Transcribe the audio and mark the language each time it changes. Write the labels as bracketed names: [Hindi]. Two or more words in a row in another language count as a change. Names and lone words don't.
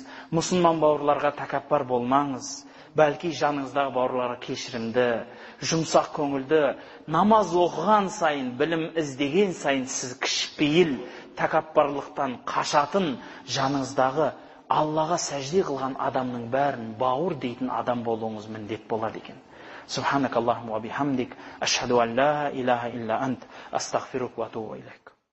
[Kazakh] Мұсылман бауырларға тәкаппар болмаңыз. Бәлки жаныңыздағы бауырларға кешірімді, жұмсақ көңілді, намаз оқыған сайын, білім іздеген сайын сіз кішіпейіл, тәкаппарлықтан қашатын жаныңыздағы Аллаға сәжде қылған адамның бәрін бауыр дейтін адам болуыңыз міндет болады екен. [Arabic] سبحانك اللهم وبحمدك، أشهد أن لا إله إلا أنت، أستغفرك وأتوب إليك.